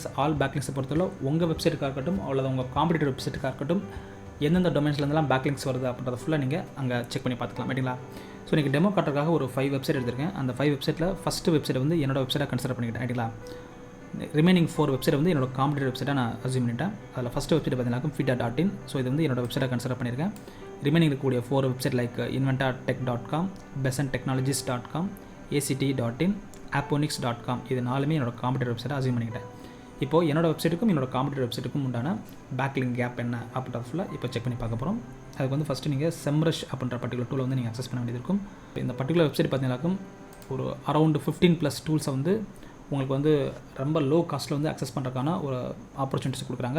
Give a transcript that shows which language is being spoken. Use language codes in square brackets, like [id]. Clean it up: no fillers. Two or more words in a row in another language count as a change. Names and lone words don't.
[en] all backlinks [ta] பொறுத்தவரை உங்கள் வெப்சைட்டுக்காக இருக்கட்டும் அல்லது உங்கள் [en] competitor website [ta] இருக்கட்டும் எந்தெந்த டொமைன்ஸ்லேருந்துலாம் பேக்லிங்ஸ் வருது அப்படின்றத ஃபுல்லாக நீங்கள் அங்கே செக் பண்ணி பார்த்துக்கலாம் ரைட்டுங்களா. ஸோ நீங்கள் டெமோ காட்டுறதுக்காக ஒரு 5 வெப்சைட் எடுத்திருக்கேன். அந்த 5 வெப்சைட்டில் [en] first website [ta] வந்து என்னோட வெப்சைட்டாக கன்சிடர் பண்ணிக்கிட்டேன் ரைட்டுங்களா. [en] remaining 4 website [ta] வந்து என்னோட [en] competitor website [ta] நான் அஸ்யூம் பண்ணிட்டேன். அதில் [en] first website [ta] பார்த்தீங்கன்னா fita.in. ஸோ இது வந்து என்னோட வெப்சைட்டாக கன்சிடர் பண்ணியிருக்கேன். ரிமைனிங் இருக்கக்கூடிய 4 [en] website like [ta] inventatech.com, besantechnologies.com, act.in, apponix.com இது 4மே என்னோட [en] competitor website [ta] அஸ்யூம் பண்ணிக்கிட்டேன். இப்போது என்னோட வெப்சைட்டுக்கும் என்னோட [en] competitor website [ta] உண்டான [en] backlink gap [ta] என்ன அப்படின்றது ஃபுல்லாக இப்போ செக் பண்ணி பார்க்க போகிறோம். அதுக்கு வந்து ஃபஸ்ட்டு நீங்கள் Semrush அப்படின்ற [en] particular tool [ta] வந்து நீங்கள் அக்சஸ் பண்ண வேண்டியது இருக்கும். இந்த [en] particular website [ta] பார்த்தீங்கன்னாக்கும் ஒரு [en] around 15+ tools [ta] வந்து உங்களுக்கு வந்து ரொம்ப [en] low cost [ta] வந்து அக்சஸ் பண்ணுறதுக்கான ஒரு ஆப்பர்ச்சுனிட்டிஸ் கொடுக்குறாங்க.